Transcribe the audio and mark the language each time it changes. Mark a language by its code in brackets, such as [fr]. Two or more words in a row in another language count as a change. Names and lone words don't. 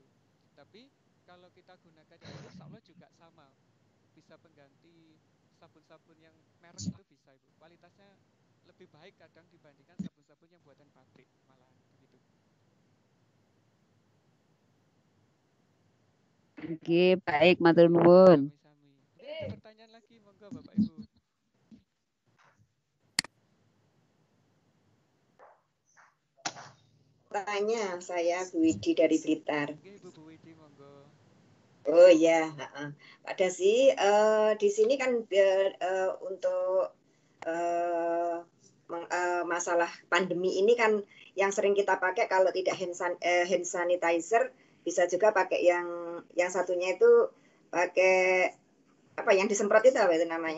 [id] Tapi kalau kita gunakan yang itu, [ar] إن شاء الله [id] juga sama. Bisa pengganti sabun-sabun yang merek itu bisa Ibu. Kualitasnya lebih baik kadang dibandingkan sabun-sabun yang buatan pabrik malah begitu. Oke, baik, [jv] matur nuwun. Sami-sami. [id] Mungkin ada pertanyaan lagi, monggo Bapak Ibu. Tanya, saya Bu Widi dari Blitar. Oke, Bu Widi, monggo. Oh ya, Pak Dasi, di sini kan untuk masalah pandemi ini kan yang sering kita pakai kalau tidak [en] hand sanitizer, [id] bisa juga pakai yang satunya itu pakai apa yang disemprot itu apa itu namanya?